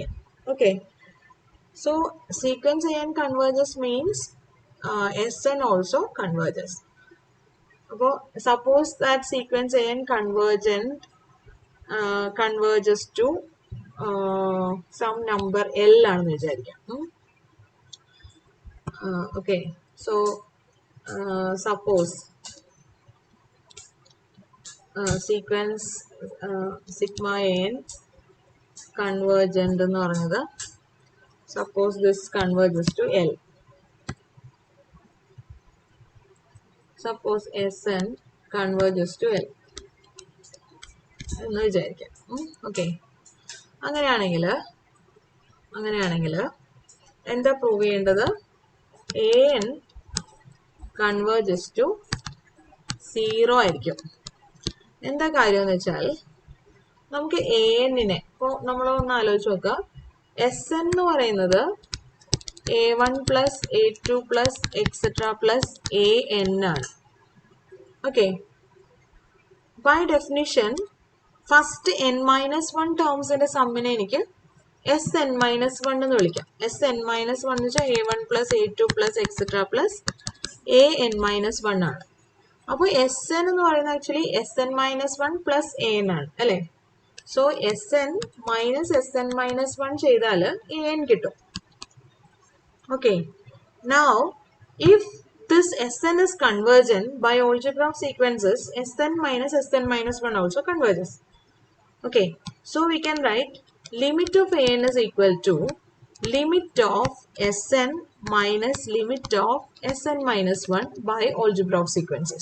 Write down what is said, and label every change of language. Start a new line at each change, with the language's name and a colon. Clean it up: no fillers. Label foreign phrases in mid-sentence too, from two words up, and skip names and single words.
English: Okay, so sequence n converges means Sn also converges. Suppose that sequence n converges to some number L
Malayalam: ആണെന്ന് വിചാരിക്കാം.
English: Okay, so suppose sequence sigma n convergent
Malayalam: എന്ന് പറയുന്നത്,
English: suppose this converges to L. Suppose Sn converges to L
Malayalam: എന്ന് വിചാരിക്കാം. ഓക്കെ, അങ്ങനെയാണെങ്കിൽ എന്താ പ്രൂവ് ചെയ്യേണ്ടത്?
English: an converges to 0 ആയിരിക്കും.
Malayalam: എന്താ കാര്യം എന്ന് വെച്ചാൽ, നമുക്ക് an-നെ ഇപ്പോൾ നമ്മളൊന്ന് ആലോചിച്ച് നോക്കുക. Sn എന്ന് പറയുന്നത്
English: a1 plus a2 plus etc plus an
Malayalam: ആണ്. ഓക്കെ,
English: by definition first n-1 terms
Malayalam: സമ്മിനെ എനിക്ക് Sn-1 എന്ന് വിളിക്കാം. Sn-1 എന്ന് വെച്ചാൽ
English: a1 plus a2 plus etc plus an-1
Malayalam: ആണ്. അപ്പോൾ Sn എന്ന് പറയുന്നത് ആക്ച്വലി
English: Sn-1 plus an
Malayalam: ആണ് അല്ലേ? സോ
English: Sn minus Sn-1
Malayalam: ചെയ്താൽ an കിട്ടും.
English: Okay, now if this Sn is convergent by algebra of sequences, Sn minus Sn-1 also converges. Okay, so we can write limit of an is equal to limit of Sn minus limit of Sn-1 by algebra of sequences.